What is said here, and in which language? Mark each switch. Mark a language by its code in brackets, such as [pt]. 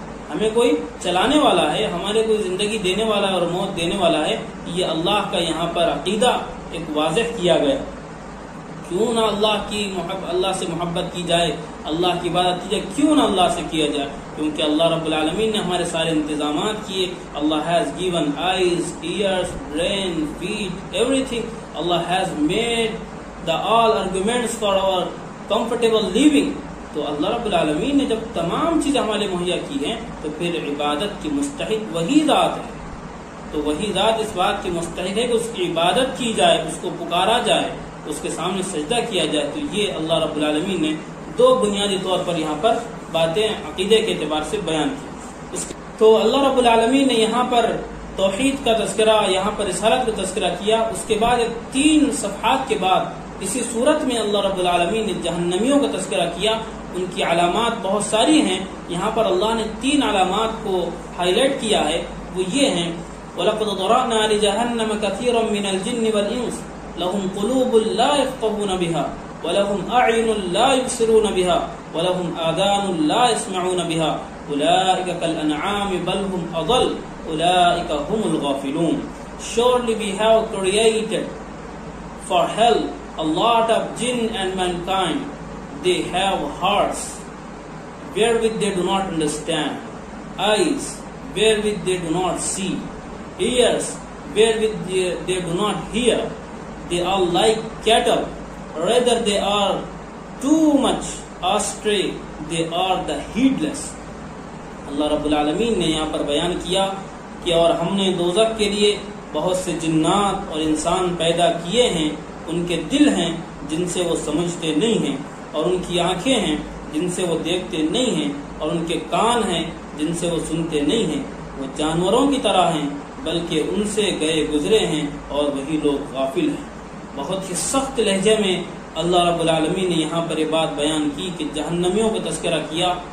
[ur] ہمیں کوئی چلانے والا ہے، ہمارے کوئی زندگی دینے والا ہے اور موت دینے والا ہے۔ یہ اللہ کا یہاں پر عقیدہ ایک واضح کیا گیا۔ کیوں نہ اللہ سے محبت کی جائے، اللہ کی عبادت کی جائے، کیوں نہ اللہ سے کیا جائے؟ کیونکہ اللہ رب العالمین نے ہمارے سارے انتظامات کیے۔ اللہ [en] has given eyes, ears, brain, feet, everything. Allah has made the all arguments for our comfortable living. [ur] تو اللہ رب العالمین نے جب تمام چیزیں ہمارے مہیا کی ہیں تو پھر عبادت کی مستحق وہی ذات ہے۔ تو وہی ذات اس بات کی مستحق ہے کہ اس کی عبادت کی جائے، اس کو پکارا جائے، اس کے سامنے سجدہ کیا جائے۔ تو یہ اللہ رب العالمین نے دو بنیادی طور پر یہاں پر باتیں عقیدے کے اعتبار سے بیان کی۔ تو اللہ رب العالمین نے یہاں پر توحید کا تذکرہ، یہاں پر رسالت کا تذکرہ کیا۔ اس کے بعد 3 صفحات کے بعد اسی صورت میں اللہ رب العالمین نے جہنمیوں کا تذکرہ کیا۔ ان کی علامات بہت ساری ہیں، یہاں پر اللہ نے 3 علامات کو ہائی لائٹ کیا ہے، وہ یہ ہیں: [ar] وَلَقَدْ ضَرَأْنَا لِجَهَنَّمَ كَثِيرًا مِنَ الْجِنِّ وَالْإِنسِ لَهُمْ قُلُوبٌ لَا يَفْقَهُونَ بِهَا وَلَهُمْ أَعْيُنٌ لَا يُبْصِرُونَ بِهَا وَلَهُمْ آذَانٌ لَا يَسْمَعُونَ بِهَا أُولَئِكَ كَالْأَنْعَامِ بَلْ هُمْ أَضَلُّ أُولَئِكَ هُمُ الْغَافِلُونَ. [en] Surely we have created for hell a lot of jinn and mankind. They have hearts wherewith they do not understand, eyes wherewith they do not see, ears wherewith they do not hear. They are like cattle, rather they are too much astray, they are the heedless. [ur] اللہ رب العالمین نے یہاں پر بیان کیا کہ اور ہم نے دوزخ کے لیے بہت سے جنات اور انسان پیدا کیے ہیں، ان کے دل ہیں جن سے وہ سمجھتے نہیں ہیں، اور ان کی آنکھیں ہیں جن سے وہ دیکھتے نہیں ہیں، اور ان کے کان ہیں جن سے وہ سنتے نہیں ہیں۔ وہ جانوروں کی طرح ہیں بلکہ ان سے گئے گزرے ہیں اور وہی لوگ غافل ہیں۔ بہت ہی سخت لہجے میں اللہ رب العالمین نے یہاں پر یہ بات بیان کی کہ جہنمیوں کا تذکرہ کیا،